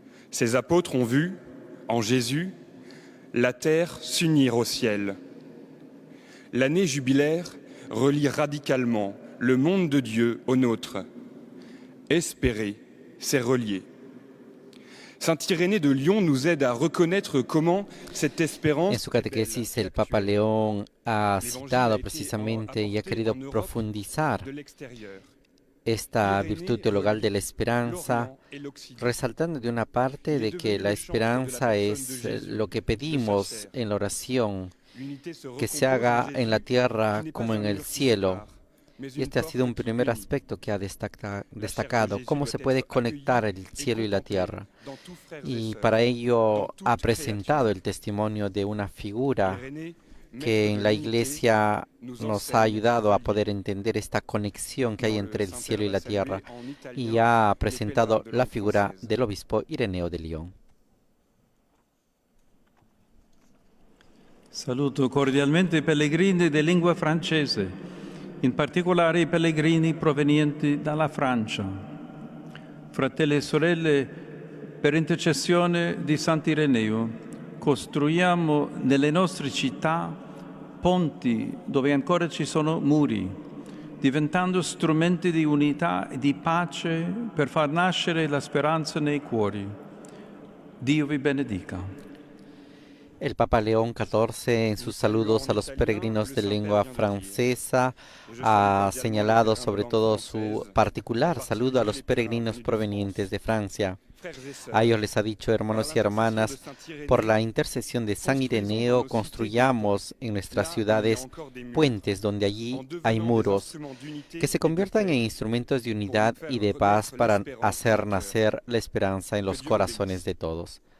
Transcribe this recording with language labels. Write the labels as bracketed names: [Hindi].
[French] Ces apôtres ont vu, en Jésus, la terre s'unir au ciel. L'année jubilaire relie radicalement le monde de Dieu au nôtre. Espérer, c'est relier. Saint Irénée de Lyon nous aide à reconnaître comment cette espérance... [Spanish] En su catequesis, el Papa León ha citado precisamente y ha querido profundizar esta virtud teologal de la esperanza, resaltando de una parte de que la esperanza es lo que pedimos en la oración, que se haga en la tierra como en el cielo. Y este ha sido un primer aspecto que ha destacado, cómo se puede conectar el cielo y la tierra. Y para ello ha presentado el testimonio de una figura que en la Iglesia nos ha ayudado a poder entender esta conexión que hay entre el cielo y la tierra, y ha presentado la figura del obispo Ireneo de Lyon. [Italian] Saluto cordialmente i pellegrini di lingua francese, in particolare i pellegrini provenienti dalla Francia. Fratelli e sorelle, per intercessione di Sant'Ireneo, costruiamo nelle nostre città ponti dove ancora ci sono muri, diventando strumenti di unità e di pace per far nascere la speranza nei cuori. Dio vi benedica. [Spanish] El Papa León XIV, en sus saludos a los peregrinos de lengua francesa, ha señalado sobre todo su particular saludo a los peregrinos provenientes de Francia. A ellos les ha dicho: hermanos y hermanas, por la intercesión de San Ireneo, construyamos en nuestras ciudades puentes donde allí hay muros, que se conviertan en instrumentos de unidad y de paz para hacer nacer la esperanza en los corazones de todos.